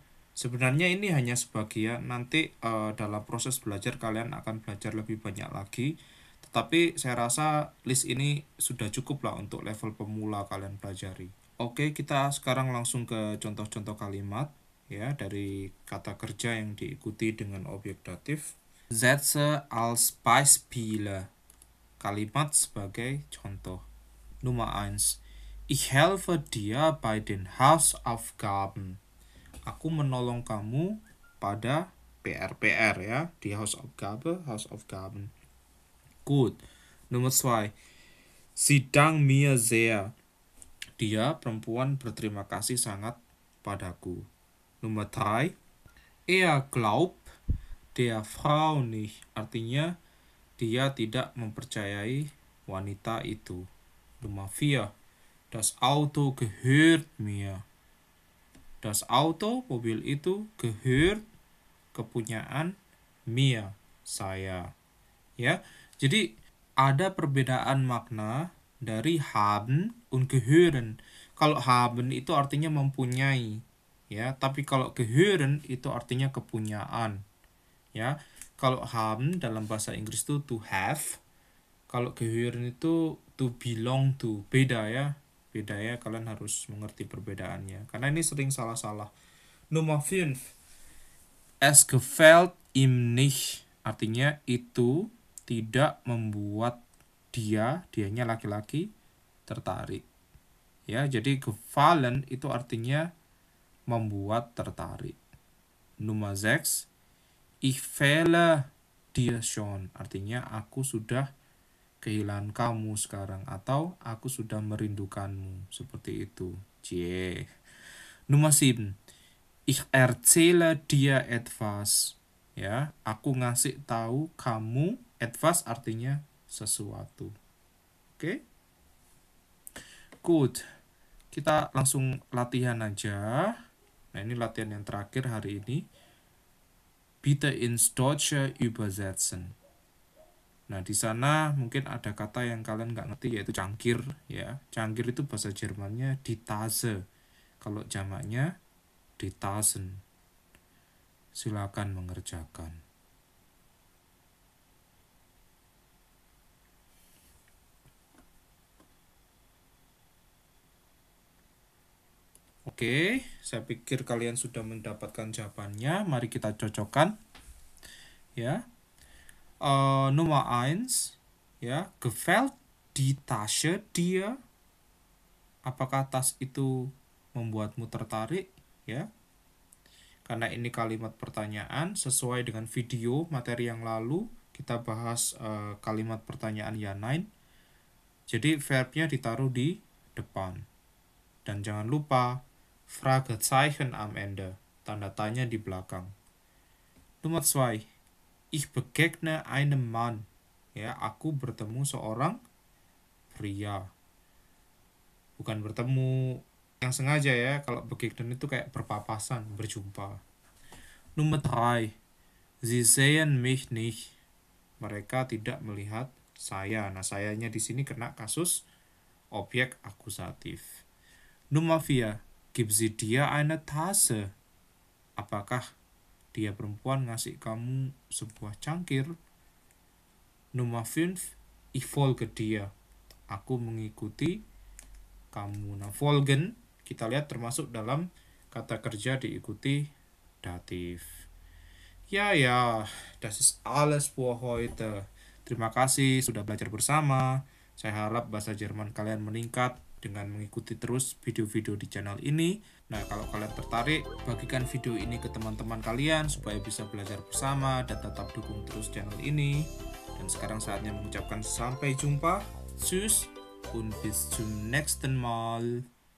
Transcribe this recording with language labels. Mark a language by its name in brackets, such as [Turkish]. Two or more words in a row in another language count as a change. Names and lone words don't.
[Indonesian] Sebenarnya ini hanya sebagian, nanti dalam proses belajar kalian akan belajar lebih banyak lagi. Tetapi saya rasa list ini sudah cukup lah untuk level pemula kalian pelajari. Oke, kita sekarang langsung ke contoh-contoh kalimat ya dari kata kerja yang diikuti dengan objek datif. [German] Sätze als Beispiele. [Indonesian] Kalimat sebagai contoh. [German] Nummer 1. Ich helfe dir bei den Hausaufgaben. [Indonesian] Aku menolong kamu pada PR-PR ya, di Hausaufgaben. [German] Gut. Nummer 2. Sie dankt mir sehr. [Indonesian] Dia perempuan berterima kasih sangat padaku. [German] Nummer 3. Er glaubt der Frau nicht. [Indonesian] Artinya dia tidak mempercayai wanita itu. [German] Nummer 4. Das Auto gehört mir. Das Auto, [Indonesian] mobil itu, gehört, kepunyaan, mir, saya. Ya, jadi ada perbedaan makna dari [German] haben und gehören. [Indonesian] Kalau haben itu artinya mempunyai, ya, tapi kalau gehören itu artinya kepunyaan, ya. Kalau haben dalam bahasa Inggris itu [English] to have, [Indonesian] kalau gehören itu [English] to belong to. [Indonesian] Beda ya, beda ya, kalian harus mengerti perbedaannya karena ini sering salah-salah. Nomor 5, [German] es gefällt ihm nicht, [Indonesian] artinya itu tidak membuat dianya laki-laki tertarik. Ya, jadi gefallen itu artinya membuat tertarik. [German] Nummer 6, ich fehle dir schon, [Indonesian] artinya aku sudah kehilangan kamu sekarang atau aku sudah merindukanmu, seperti itu. Cie. [German] Nummer 7, ich erzähle dir etwas. [Indonesian] Ya, aku ngasih tahu kamu, etwas artinya sesuatu. Oke? Good. Kita langsung latihan aja. Nah, ini latihan yang terakhir hari ini. [German] Bitte ins Deutsche übersetzen. [Indonesian] Nah, di sana mungkin ada kata yang kalian nggak ngerti, yaitu cangkir. Ya, cangkir itu bahasa Jermannya [German] die Tasse. [Indonesian] Kalau jamaknya [German] die Tassen. [Indonesian] Silakan mengerjakan. Oke, saya pikir kalian sudah mendapatkan jawabannya. Mari kita cocokkan. Ya. [German] Nummer 1, ya, gefällt die Tasche dir? [Indonesian] Apakah tas itu membuatmu tertarik? Ya. Karena ini kalimat pertanyaan sesuai dengan video materi yang lalu kita bahas kalimat pertanyaan ya nein. Jadi verbnya ditaruh di depan. Dan jangan lupa [German] Fragezeichen am Ende, [Indonesian] tanda tanya di belakang. Nomor 2, [German] ich begegne einem Mann. [Indonesian] Ya, aku bertemu seorang pria. Bukan bertemu yang sengaja ya, kalau begegnen itu kayak berpapasan, berjumpa. Nomor 3, [German] sie sehen mich nicht. [Indonesian] Mereka tidak melihat saya. Nah, sayanya di sini kena kasus objek akusatif. Nomor 4, [German] gib sie dir eine Tasse. [Indonesian] Apakah dia perempuan ngasih kamu sebuah cangkir? Nomor 5, [German] ich folge dir. [Indonesian] Aku mengikuti kamu. Nah, folgen kita lihat termasuk dalam kata kerja diikuti datif. Ya, [German] das ist alles für heute. [Indonesian] Terima kasih sudah belajar bersama. Saya harap bahasa Jerman kalian meningkat dengan mengikuti terus video-video di channel ini. Nah, kalau kalian tertarik, bagikan video ini ke teman-teman kalian supaya bisa belajar bersama dan tetap dukung terus channel ini. Dan sekarang saatnya mengucapkan sampai jumpa. [German] Tschüss und bis zum nächsten Mal.